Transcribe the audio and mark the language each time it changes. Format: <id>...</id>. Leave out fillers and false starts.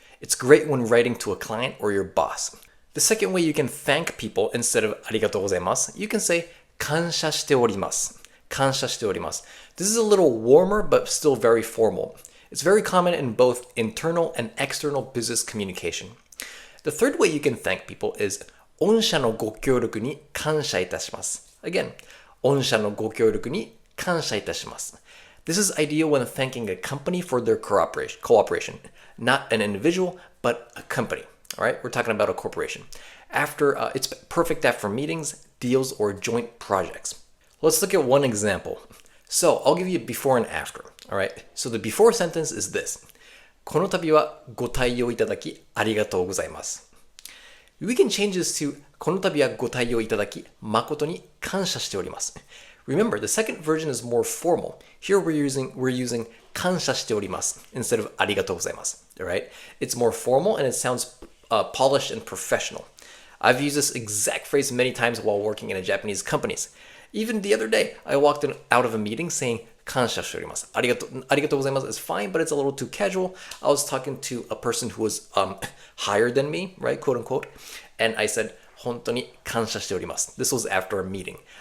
<en>It's great when writing to a client or your boss. The second way you can thank people instead of ありがとうございます, you can say 感謝しております.</en> <ja>感謝しております.</ja> <en>This is a little warmer but still very formal. It's very common in both internal and external business communication. The third way you can thank people is 御社のご協力に感謝いたします.</en> <ja>Again, 御社のご協力に感謝いたします.</ja> <en>This is ideal when thanking a company for their cooperation. Not an individual, but a company. All right, we're talking about a corporation. It's perfect after meetings, deals, or joint projects. Let's look at one example. So I'll give you before and after. All right, so the before sentence is this.</en> <ja>この度はご対応いただきありがとうございます.</ja> <en>We can change this to この度はご対応いただき誠に感謝しております. Remember, the second version is more formal. Here we're using 感謝しております instead of ありがとうございます. All right? It's more formal and it sounds polished and professional. I've used this exact phrase many times while working in Japanese companies. Even the other day, I walked out of a meeting saying 感謝しております. ありがとうございます is fine, but it's a little too casual. I was talking to a person who was higher than me, right, quote unquote, and I said 本当に感謝しております. This was after a meeting.</en>